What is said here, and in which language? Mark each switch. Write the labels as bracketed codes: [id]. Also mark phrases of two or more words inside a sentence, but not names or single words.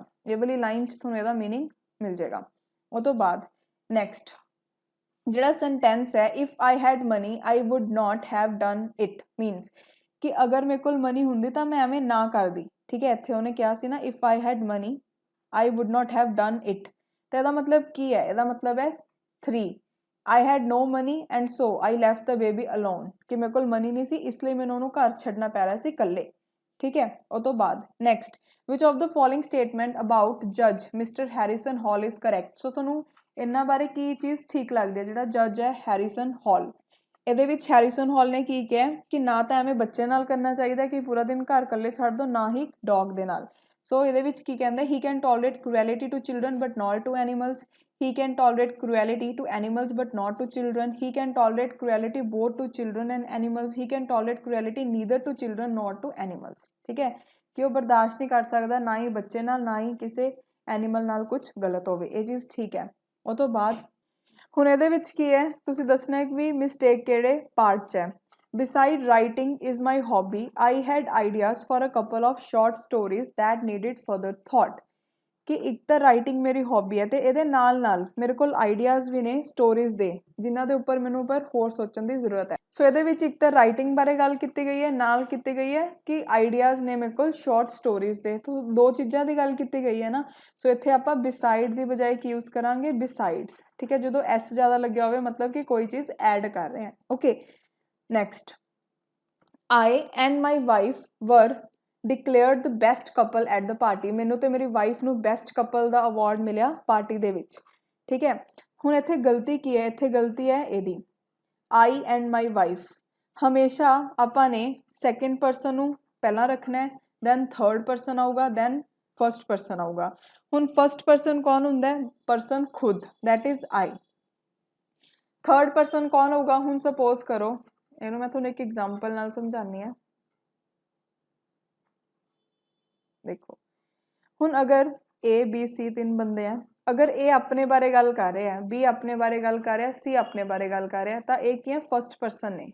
[pa] ਇਹ ਵਾਲੀ ਲਾਈਨ 'ਚ ਤੁਹਾਨੂੰ ਇਹਦਾ ਮੀਨਿੰਗ ਮਿਲ ਜਾਏਗਾ। ਉਹ ਤੋਂ ਬਾਅਦ ਨੈਕਸਟ ਜਿਹੜਾ ਸੈਂਟੈਂਸ ਹੈ, [en] If I had money I would not have done it, [pa] ਮੀਨਸ ਕਿ ਅਗਰ ਮੇਰੇ ਕੋਲ ਮਨੀ ਹੁੰਦੀ ਤਾਂ ਮੈਂ ਐਵੇਂ ਨਾ ਕਰਦੀ। ਠੀਕ ਹੈ, ਇੱਥੇ ਉਹਨੇ ਕਿਹਾ ਸੀ ਨਾ [en] If I had money I would not have done it, [pa] ਤਾਂ ਇਹਦਾ ਮਤਲਬ ਕੀ ਹੈ, ਇਹਦਾ ਮਤਲਬ ਹੈ [en] 3 I had no money and so I left the baby alone, [pa] ਕਿ ਮੇਰੇ ਕੋਲ ਮਨੀ ਨਹੀਂ ਸੀ ਇਸ ਲਈ ਮੈਨੂੰ ਉਹਨੂੰ ਘਰ ਛੱਡਣਾ ਪੈ ਰਿਹਾ ਸੀ ਇਕੱਲੇ। ਠੀਕ ਹੈ, ਉਹ ਤੋਂ ਬਾਅਦ ਨੈਕਸਟ, [en] which of the following statement about judge Mr. Harrison Hall is correct। [pa] ਸੋ ਤੁਹਾਨੂੰ ਇਹਨਾਂ ਬਾਰੇ ਕੀ ਚੀਜ਼ ਠੀਕ ਲੱਗਦੀ ਹੈ, ਜਿਹੜਾ ਜੱਜ ਹੈ ਹੈਰੀਸਨ ਹਾਲ, ਇਹਦੇ ਵਿੱਚ ਹੈਰੀਸਨ ਹਾਲ ਨੇ ਕੀ ਕਿਹਾ ਕਿ ਨਾ ਤਾਂ ਐਵੇਂ ਬੱਚੇ ਨਾਲ ਕਰਨਾ ਚਾਹੀਦਾ ਕਿ ਪੂਰਾ ਦਿਨ ਘਰ ਇਕੱਲੇ ਛੱਡ ਦਿਓ, ਨਾ ਹੀ ਡੌਗ ਦੇ ਨਾਲ। ਸੋ ਇਹਦੇ ਵਿੱਚ ਕੀ ਕਹਿੰਦਾ, [en] he can tolerate cruelty to children but not to animals, he can tolerate cruelty to animals but not to children, he can tolerate cruelty both to children and animals, he can tolerate cruelty neither to children nor to animals। [pa] ਠੀਕ ਹੈ, ਕਿ ਉਹ ਬਰਦਾਸ਼ਤ ਨਹੀਂ ਕਰ ਸਕਦਾ ਨਾ ਹੀ ਬੱਚੇ ਨਾਲ ਨਾ ਹੀ ਕਿਸੇ ਐਨੀਮਲ ਨਾਲ ਕੁਝ ਗਲਤ ਹੋਵੇ, ਇਹ ਚੀਜ਼ ਠੀਕ ਹੈ। ਉਹ ਤੋਂ ਬਾਅਦ ਹੁਣ ਇਹਦੇ ਵਿੱਚ ਕੀ ਹੈ, ਤੁਸੀਂ ਦੱਸਣਾ ਕਿ ਵੀ ਮਿਸਟੇਕ ਕਿਹੜੇ ਪਾਰਟ 'ਚ ਹੈ। [en] Beside writing is my hobby, I had ideas for a couple of short stories that needed further thought। [pa] ਕਿ ਇੱਕ ਤਾਂ ਰਾਈਟਿੰਗ ਮੇਰੀ ਹੌਬੀ ਹੈ ਤੇ ਇਹਦੇ ਨਾਲ ਨਾਲ ਮੇਰੇ ਕੋਲ ਆਈਡੀਆਜ਼ ਵੀ ਨੇ ਸਟੋਰੀਜ਼ ਦੇ ਜਿਨ੍ਹਾਂ ਦੇ ਉੱਪਰ ਮੈਨੂੰ ਪਰ ਹੋਰ ਸੋਚਣ ਦੀ ਜ਼ਰੂਰਤ ਹੈ। ਸੋ ਇਹਦੇ ਵਿੱਚ ਇੱਕ ਤਾਂ ਰਾਈਟਿੰਗ ਬਾਰੇ ਗੱਲ ਕੀਤੀ ਗਈ ਹੈ, ਨਾਲ ਕੀਤੀ ਗਈ ਹੈ ਕਿ ਆਈਡੀਆਜ਼ ਨੇ ਮੇਰੇ ਕੋਲ [en] short stories [pa] ਦੇ, ਤਾਂ ਦੋ ਚੀਜ਼ਾਂ ਦੀ ਗੱਲ ਕੀਤੀ ਗਈ ਹੈ ਨਾ। ਸੋ ਇੱਥੇ ਆਪਾਂ ਬਿਸਾਈਡ ਦੀ ਬਜਾਏ ਕੀ ਯੂਜ਼ ਕਰਾਂਗੇ, ਬਿਸਾਈਡਸ। ਠੀਕ ਹੈ, ਜਦੋਂ ਐਸ ਜ਼ਿਆਦਾ ਲੱਗਿਆ ਹੋਵੇ ਮਤਲਬ ਕਿ ਕੋਈ ਚੀਜ਼ ਐਡ ਕਰ ਰਹੇ ਹਾਂ। ਓਕੇ, ਨੈਕਸਟ, [en] I and my wife were declared the best couple at the party। [pa] ਮੈਨੂੰ ਤੇ ਮੇਰੀ ਵਾਈਫ ਨੂੰ [en] best couple [pa] ਦਾ ਅਵਾਰਡ ਮਿਲਿਆ ਪਾਰਟੀ ਦੇ ਵਿੱਚ। ਠੀਕ ਹੈ, ਹੁਣ ਇੱਥੇ ਗਲਤੀ ਕੀ ਹੈ, ਇੱਥੇ ਗਲਤੀ ਹੈ ਇਹਦੀ [en] I and my wife। [pa] ਹਮੇਸ਼ਾ ਆਪਾਂ ਨੇ [en] second person [pa] ਨੂੰ ਪਹਿਲਾਂ ਰੱਖਣਾ ਹੈ, [en] then third person [pa] ਆਊਗਾ, [en] then first person [pa] ਆਊਗਾ। ਹੁਣ [en] first person [pa] ਕੌਣ ਹੁੰਦਾ ਹੈ, ਪਰਸਨ ਖੁਦ, [en] that is I. third person [hi] कौन होगा? [pa] ਹੁਣ ਸਪੋਜ਼ ਕਰੋ, ਇਹਨੂੰ ਮੈਂ ਤੁਹਾਨੂੰ ਇੱਕ ਐਗਜ਼ਾਮਪਲ ਨਾਲ ਸਮਝਾਣੀ ਹੈ। ਦੇਖੋ ਹੁਣ ਅਗਰ ਏ ਬੀ ਸੀ ਤਿੰਨ ਬੰਦੇ ਹੈਂ, ਅਗਰ ਏ ਅਪਣੇ ਬਾਰੇ ਗੱਲ ਕਰ ਰਹੇ ਹੈਂ, ਬੀ ਅਪਣੇ ਬਾਰੇ ਗੱਲ ਕਰ ਰਿਹਾ ਹੈ, ਸੀ ਅਪਣੇ ਬਾਰੇ ਗੱਲ ਕਰ ਰਿਹਾ ਹੈ, ਤਾਂ ਏ ਕੀ ਹੈ [en] first person [pa] ने।